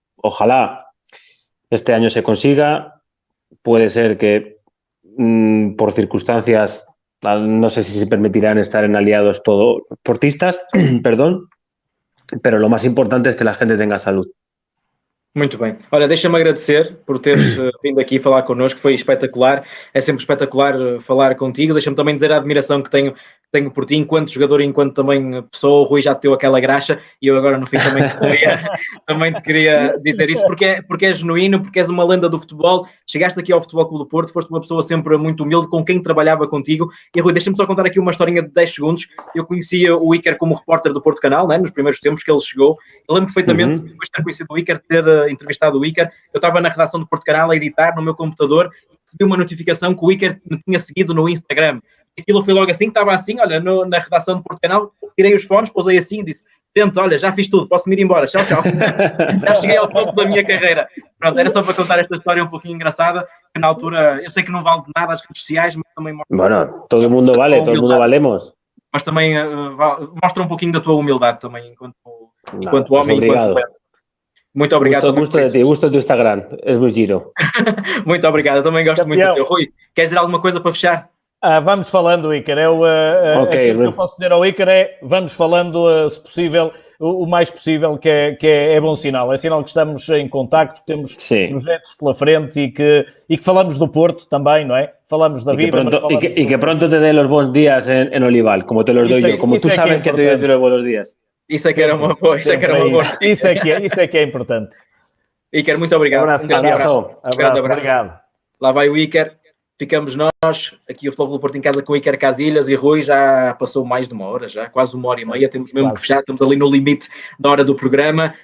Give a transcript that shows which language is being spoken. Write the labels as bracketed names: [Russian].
[Spanish] Ojalá este año se consiga. Puede ser que por circunstancias, no sé si se permitirán estar en aliados todos portistas, perdón, pero lo más importante es que la gente tenga salud. [Portuguese] Muito bem. Olha, deixa-me agradecer por teres vindo aqui falar connosco, foi espetacular, é sempre espetacular falar contigo, deixa-me também dizer a admiração que tenho por ti, enquanto jogador e enquanto também pessoa. O Rui já te deu aquela graxa e eu agora no fim também te queria dizer isso, porque é genuíno, porque és uma lenda do futebol, chegaste aqui ao Futebol Clube do Porto, foste uma pessoa sempre muito humilde, com quem trabalhava contigo. E Rui, deixa-me só contar aqui uma historinha de 10 segundos. Eu conhecia o Iker como repórter do Porto Canal, né, nos primeiros tempos que ele chegou. Eu lembro perfeitamente, depois de ter conhecido o Iker, ter entrevistado o Iker, eu estava na redação do Porto Canal a editar no meu computador e recebi uma notificação que o Iker me tinha seguido no Instagram. Aquilo foi logo assim, estava assim, olha, na redação do Porto Canal, tirei os fones, pousei assim e disse: Tento, olha, já fiz tudo, posso-me ir embora, tchau, tchau. Já cheguei ao topo da minha carreira. Pronto, era só para contar esta história um pouquinho engraçada, que na altura, eu sei que não vale de nada as redes sociais, mas também mostra... [Spanish] Bueno, todo el mundo vale, todo el mundo valemos. [Portuguese] Mas também mostra um pouquinho da tua humildade também, enquanto homem, obrigado. Enquanto... Muito obrigado. [Spanish] Gusto de ti, gusto do Instagram, es muy giro. [Portuguese] Muito obrigado, eu também gosto muito do teu. Rui, queres dizer alguma coisa para fechar? Vamos falando, Iker. Okay, o que eu posso dizer ao Iker é vamos falando, se possível, o mais possível, que é bom sinal. É sinal que estamos em contacto, temos projetos pela frente e que falamos do Porto também, não é? Falamos da vida. [Spanish] Y que pronto te dé los buenos días en Olival, como te los doy yo, como tú sabes que te doy los buenos días. [Portuguese] Isso é que era uma boa, isso é que é importante. Iker, muito obrigado. Um grande abraço. Obrigado. Lá vai o Iker. Ficamos nós, aqui o Futebol Clube do Porto em casa com o Iker Casillas e Rui. Já passou mais de uma hora, já quase 1h30. Temos mesmo que fechar, estamos ali no limite da hora do programa.